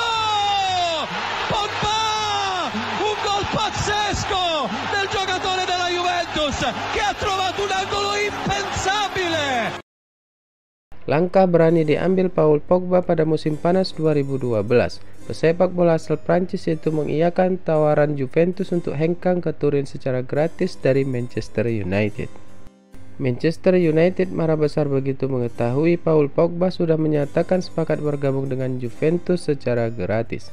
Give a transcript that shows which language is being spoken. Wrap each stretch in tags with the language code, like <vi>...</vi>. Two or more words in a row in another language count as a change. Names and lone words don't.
<it>Pogba! Un gol pazzesco del giocatore della Juventus che ha trovato un angolo impensabile!</it> <id>Langkah berani diambil Paul Pogba pada musim panas 2012. Pesepak bola asal Prancis itu mengiyakan tawaran Juventus untuk hengkang ke Turin secara gratis dari Manchester United. Manchester United marah besar begitu mengetahui Paul Pogba sudah menyatakan sepakat bergabung dengan Juventus secara gratis.</id>